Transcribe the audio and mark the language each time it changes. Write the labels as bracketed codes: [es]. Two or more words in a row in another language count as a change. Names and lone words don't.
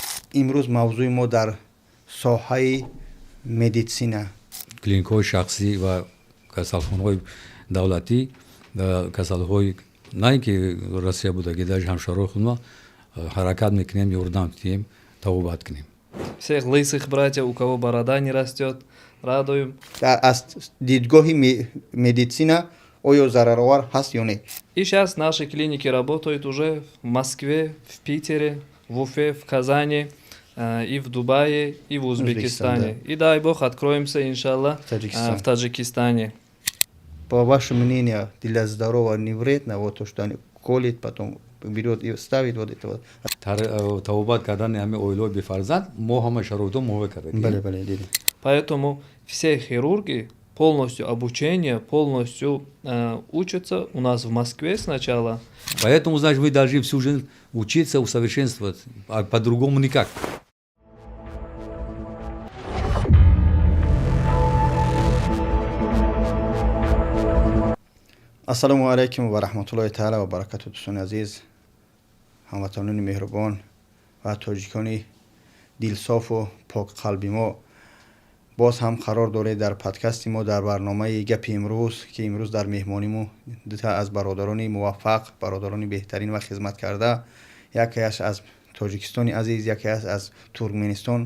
[tg] имрӯз мавзӯи мо дар соҳаи медитсина. клиникҳои шахсӣ ва касалхонаҳои давлатӣ, касалҳои на ин ки Россия будагӣ дар ҳамшарои худ ма ҳаракат мекунем, ёрдам диҳем, табобат кунем. [ru] Всех лысых братьев, у кого борода не растет, радуем. [tg] Аз дидгоҳи медитсина оё зараровар ҳаст ё не? [ru] И сейчас наши клиники работают уже в Москве, в Питере, в Уфе, в Казани, и в Дубае, и в Узбекистане. И дай Бог откроемся, иншаллах, в Таджикистане. По вашему мнению, для здорового не вредно вот то, что они колет, потом берет и ставит вот это вот? [tg] Табобат кардани ҳамин оилаҳои бефарзанд мо ҳама шароитҳо муовиқ кардем. Бале, диде. [ru] Поэтому все хирурги полностью обучение, полностью учатся у нас в Москве сначала. Поэтому, значит, вы должны всю жизнь учиться, усовершенствовать, а по-другому никак. [ar] السلام عليكم ورحمة الله تعالى وبركاته. [tg] дӯстони азиз, ҳамватанони меҳрубон ва тоҷикони дилсофу покқалби мо, боз ҳам қарор доред дар подкасти мо, дар барномаи гапи имрӯз, ки имрӯз дар меҳмониму дута аз бародарони муваффақ, бародарони беҳтарин ва хизматкарда, якеаш аз Тоҷикистони азиз, якеаш аз Туркменистон.